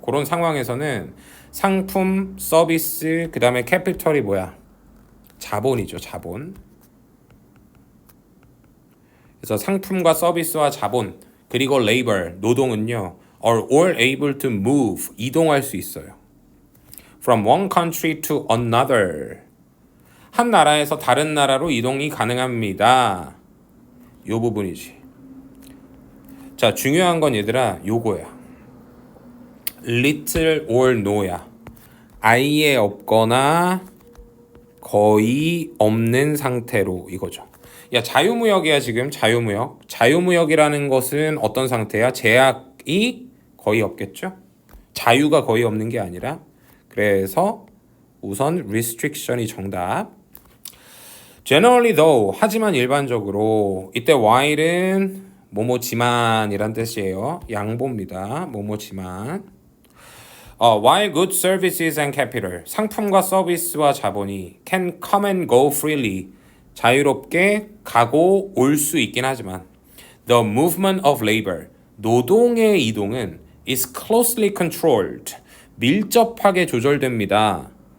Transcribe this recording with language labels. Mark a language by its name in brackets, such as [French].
[Korean] 그런 상황에서는 상품, 서비스, 그 다음에 캐피털이 뭐야? 자본이죠, 자본. 그래서 상품과 서비스와 자본, 그리고 labor, 노동은요, [English] are all able to move, [Korean] 이동할 수 있어요. [English] From one country to another. [Korean] 한 나라에서 다른 나라로 이동이 가능합니다. 요 부분이지. 자, 중요한 건 얘들아, 요거야. [English] little or no [Korean] 야. 아예 없거나 거의 없는 상태로 이거죠. 야, 자유무역이야 지금. 자유무역. 자유무역이라는 것은 어떤 상태야? 제약이 거의 없겠죠? 자유가 거의 없는 게 아니라. 그래서 우선 restriction이 정답. [English] Generally though, [Korean] 하지만 일반적으로 이때 while은 뭐뭐지만 이란 뜻이에요. 양보입니다. 뭐뭐지만 [English] While goods, services and capital, [Korean] 상품과 서비스와 자본이 [English] can come and go freely, [Korean] 자유롭게 가고 올 수 있긴 하지만 [English] the movement of labor, [Korean] 노동의 이동은 [English] is closely controlled, [Korean] 밀접하게 조절됩니다.